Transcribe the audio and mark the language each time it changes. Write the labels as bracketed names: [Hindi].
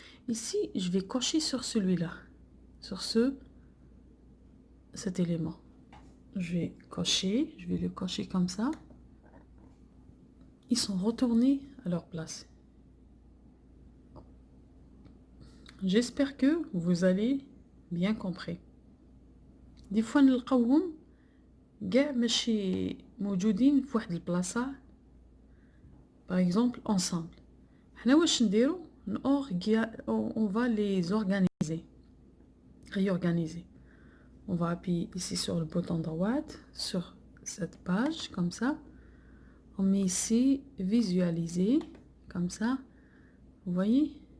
[French] Ici, je vais cocher sur celui-là, sur cet élément. Je vais cocher, je vais le cocher comme ça. Ils sont retournés à leur place. J'espère que vous avez bien compris. Des fois [Arabic] نلقاوهم كاع ماشي موجودين في واحد البلاصه. [French] Par exemple, ensemble. [Arabic] حنا واش نديرو؟ [French] on va les organiser. Réorganiser. On va appuyer ici sur le bouton droit, sur cette page, comme ça. On met ici visualiser, comme ça. Vous voyez?